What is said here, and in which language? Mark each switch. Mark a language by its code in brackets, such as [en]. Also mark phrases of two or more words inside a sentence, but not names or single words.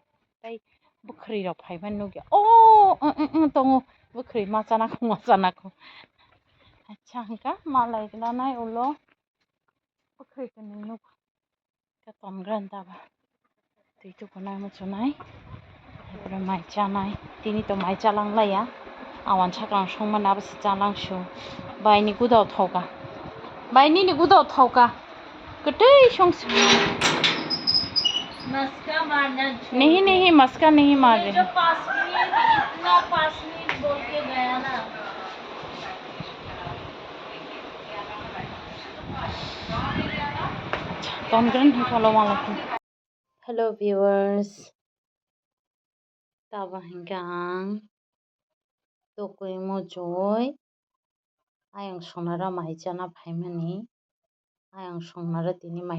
[trp] tai bwkhri rok phaimani nukya tongo bwkhri machanakho acha hingka malai granai ulo bwkhri kwning nukha tongrani taba tui tukunai muchunai mai chanai tini to mai chalanglaiya awan sakrang songmani abosi chalangsu bai ni gudaw thoka bai nini gudaw thoka kwtui songsu [hi] मस्का मारना नहीं मस्का नहीं मार रहे जो 5 मिनट इतना 5 मिनट बोल के गया ना [en] Hello viewers [trp] taba hingka ang tokui mujoi ayang songnara mai chana phaimani ayang songnara tini mai